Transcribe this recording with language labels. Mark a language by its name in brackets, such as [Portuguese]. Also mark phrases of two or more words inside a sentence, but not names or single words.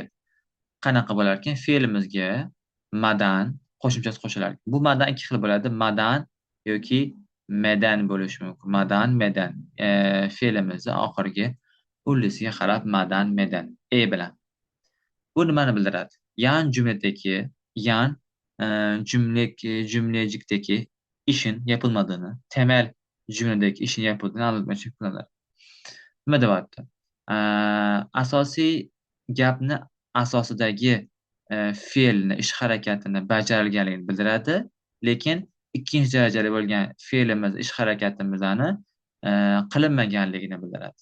[Uzbek] Qanaqa bo'lar ekan? Fe'limizga madan qo'shimchasi qo'shilar ekan. Bu madan ikki xil bo'ladi. Madan yoki medan bo'lishi mumkin. Madan, medan. Fe'limizni oxirgi ullisiga qarab madan, medan bilan. Bu nimani bildiradi? [Turkish] Yan cümledeki, yan cümlecikdeki işin yapılmadığını, temel cümledeki işin yapıldığını anlatmak için kullanılır. [Uzbek] Nima deyapti? Asosiy gapni asosidagi fe'lni, ish harakatini bajarilganligini bildiradi, lekin ikkinchi darajali bo'lgan fe'limiz, ish harakatimizni qilinmaganligini bildiradi.